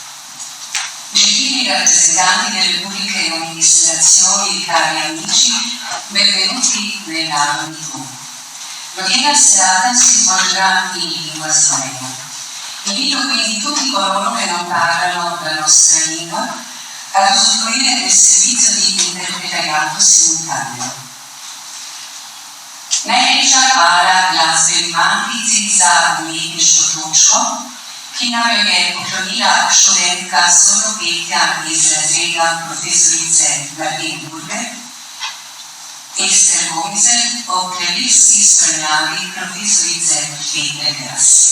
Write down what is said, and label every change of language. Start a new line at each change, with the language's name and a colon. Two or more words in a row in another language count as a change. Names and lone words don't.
Italian: Gentili rappresentanti delle pubbliche amministrazioni Italia Amici, benvenuti nel Narodni Dom. L'odierna serata si svolgerà in lingua slovena. Invito quindi tutti coloro che non parlano la nostra lingua ad usufruire del servizio di interpretariato simultaneo.
Slovenian: Najlepša hvala glasbeni matici za umetniško točko, ki nam jo je poklonila študentka solopetja iz razreda profesorice Marlene Burger, Ester Gojzer ob klavirski spremljavi profesorice Petre Grassi.